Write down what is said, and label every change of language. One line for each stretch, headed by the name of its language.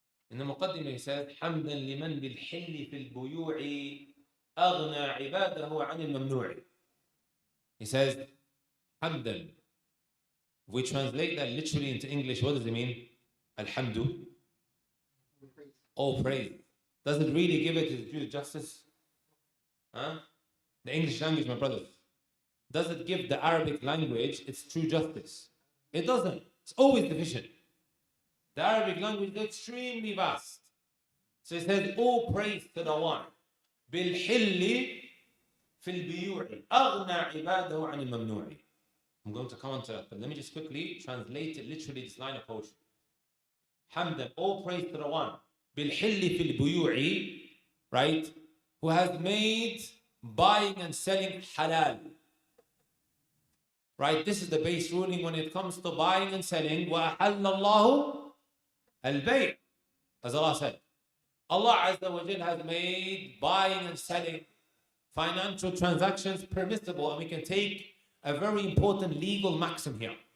English: In the Muqaddimah he said,
Arabic: حمدا لمن بالحل في البيوع أغنى عباده عن الممنوع.
English: He says, حمدا. If we translate that literally into English, what does it mean? Alhamdu. Oh, praise. Does it really give it its due justice? Huh? The English language, my brothers. Does it give the Arabic language its true justice? It doesn't. It's always deficient. The Arabic language is extremely vast. So it says, all praise to the one.
Arabic: بالحل في البيوع أغنى عباده عن الممنوع.
English: I'm going to come on to that, but let me just quickly translate it literally, this line of poetry. حمدا, all praise to the one.
Arabic: بالحل في البيوع,
English: right? Who has made buying and selling halal. Right? This is the base ruling when it comes to buying and selling.
Arabic: وَأَحَلَّ اللَّهُ الْبَيْعِ.
English: As Allah said. Allah Azza wa Jal has made buying and selling, financial transactions permissible, and we can take a very important legal maxim here.